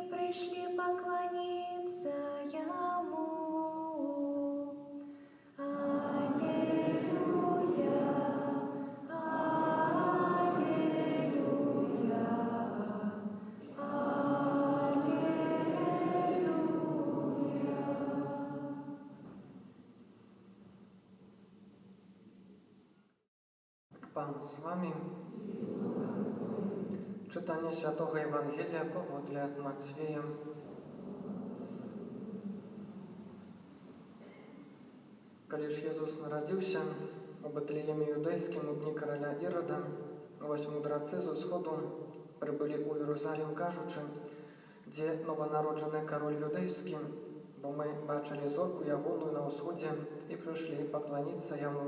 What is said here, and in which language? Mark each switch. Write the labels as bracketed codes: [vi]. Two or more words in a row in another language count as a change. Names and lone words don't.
[ru] пришли поклониться Ему. Аллилуйя, аллилуйя, аллилуйя. [pl] Pan z wami. Czytanie Świętego Ewangelia powodle Macwieja. [be] Калі ж Езус нарадзіўся у Бэтлееме юдэйскім у дні караля Ірада, вось мудрацы з усходу прыбылі ў Іерусалім, кажучы: дзе нованароджаны кароль юдэйскі, бо мы бачылі зорку ягоную на ўсходзе і прыйшлі пакланіцца яму.